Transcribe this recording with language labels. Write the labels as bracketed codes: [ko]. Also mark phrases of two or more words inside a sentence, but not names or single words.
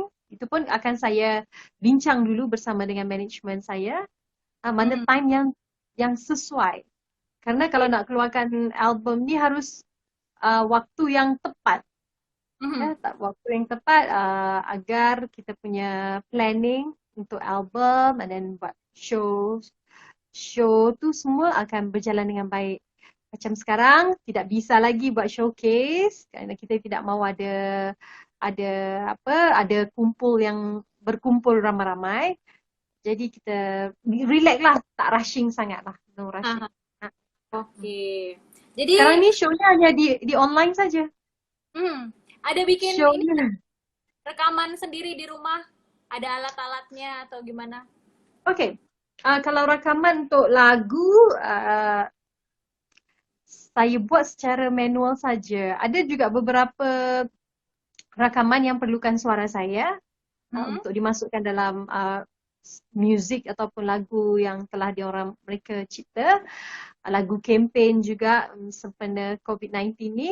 [ms] Itu pun akan saya bincang dulu bersama dengan manajemen saya mana Hmm. time yang sesuai. Karena kalau [id] Oke. [ms] nak keluarkan album ni harus waktu yang tepat. Mhm. Waktu yang tepat agar kita punya planning untuk album [en] and then [ms] buat show. Show tu semua akan berjalan dengan baik. Macam sekarang tidak bisa lagi buat showcase kerana kita tidak mahu ada berkumpul ramai-ramai. Jadi kita relax lah, tak rushing sangat lah, [en] no rushing. [id] Aha. Oke. Jadi [ms] Sekarang ni show-nya hanya di online saja. [id] ada bikin ini [ms] Show-nya. [id] rekaman sendiri di rumah? Ada alat-alatnya atau gimana? [ms] Okay. Kalau rakaman untuk lagu, saya buat secara manual saja. Ada juga beberapa rakaman yang perlukan suara saya untuk dimasukkan dalam music ataupun lagu yang telah mereka cipta, lagu kempen juga sempena COVID-19 ni.